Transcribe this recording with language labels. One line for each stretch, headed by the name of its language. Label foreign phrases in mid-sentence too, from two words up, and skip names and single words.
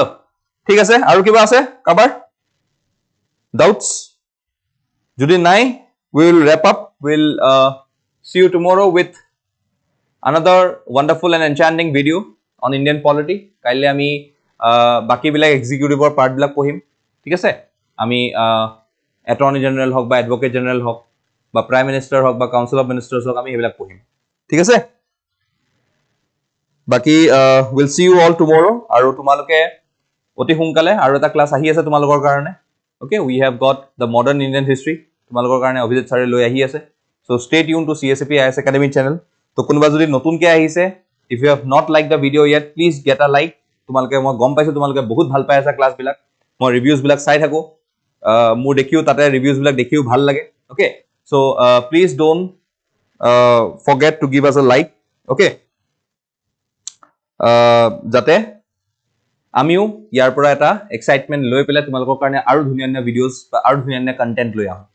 Assamese: ঠিক আছে, আৰু কিবা আছে কাবাৰ doubts? যদি নাই,
English: we will wrap up. We'll see you tomorrow with another wonderful and enchanting video on Indian polity.
Assamese: কাইলৈ আমি বাকি বিলাক এক্সিকিউটিভৰ পাৰ্ট বিলাক পঢ়িম, ঠিক আছে? আমি
English: attorney general
Assamese: হওক বা
English: advocate general
Assamese: হওক বা
English: prime minister
Assamese: হওক বা
English: council of ministers
Assamese: হওক, আমি সেইবিলাক পঢ়িম, ঠিক আছে?
English: বাকি will see you all tomorrow।
Assamese: আৰু তোমালোকে অতি সোনকালে আৰু এটা ক্লাছ আহি আছে তোমালোকৰ কাৰণে। অ'কে,
English: we have got the modern Indian history
Assamese: তোমালোকৰ কাৰণে অভিজিত ছাৰে লৈ আহি আছে।
English: so stay tune to CSAP IAS academy channel.
Assamese: তো কোনোবা যদি নতুনকৈ আহিছে,
English: if you have not like the video yet, please get a like.
Assamese: তোমালোকে, মই গম পাইছোঁ তোমালোকে বহুত ভাল পাই আছা ক্লাছবিলাক, মই ৰিভিউজবিলাক চাই থাকোঁ, মোৰ দেখিও তাতে ৰিভিউজবিলাক দেখিও ভাল লাগে।
English: okay, so please don't forget to give us a like.
Assamese: অ'কে, যাতে আমিও ইয়াৰ পৰা এটা এক্সাইটমেণ্ট লৈ পেলাই তোমালোকৰ কাৰণে আৰু ধুনীয়া ধুনীয়া ভিডিঅ'জ বা আৰু ধুনীয়া ধুনীয়া কণ্টেণ্ট লৈ আহোঁ।